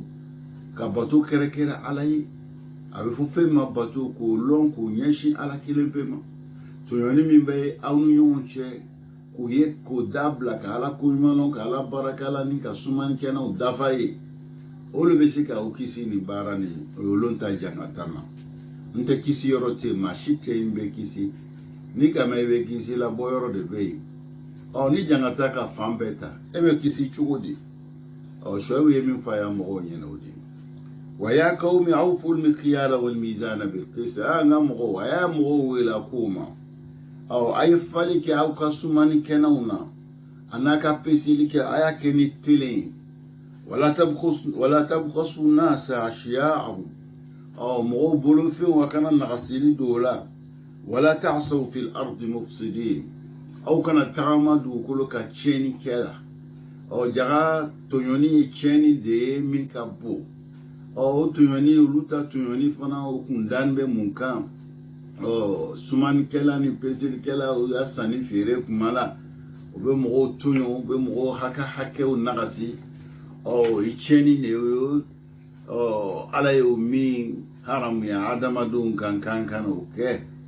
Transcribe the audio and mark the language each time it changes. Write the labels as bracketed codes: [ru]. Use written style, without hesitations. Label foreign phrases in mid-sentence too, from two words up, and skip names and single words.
[bm] ka bato kɛrɛkɛrɛ ala ye a bɛ fɔ fɛn ma bato k'o lɔn k'o ɲɛsin ala kelen pe ma tɔɲɔni min bɛ aw ni ɲɔgɔn cɛ k'o ye k'o dabila ka ala koɲuman lɔn ka ala barakala ni ka sumanikɛlaw dafa ye o le bɛ se k'aw kisi nin baara nin o ye olu ta jangata ma n tɛ kisi yɔrɔ tɛ maa si tɛ yen bɛ kisi ni kama i bɛ kisi la bɔ yɔrɔ de bɛ yen ni jangata ka fan bɛɛ ta e bɛ kisi cogo di shoaib ye min fɔ a ya mɔgɔw ɲɛna o di [ar] ويا قوم أوفوا المكيال والميزان بالقسط [bm] an ga mɔgɔw a y'a mɔgɔw wele ko ma a ye fali kɛ aw ka sumani kɛnɛw na a n'a ka peseli kɛ a y'a kɛ ni telen ye [ar] ولا تبخسوا الناس أشياءهم [bm] mɔgɔw bolofɛnw a kana nagasili don o la [ar] ولا تعثوا في الأرض مفسدين [bm] aw kana tagama dugukolo ka tiɲɛni kɛ la jaga tɔɲɔni ye tiɲɛni de ye min ka bon o tɔɲɔni olu ta tɔɲɔni fana o kun dani bɛ mun kan sumanikɛla ni peselikɛla o y'a sanni feere kuma la o bɛ mɔgɔw tɔɲɔ o bɛ mɔgɔw hakɛw nagasi i tiɲɛni de ye ala ye o min haramuya adamadenw kan kana o kɛ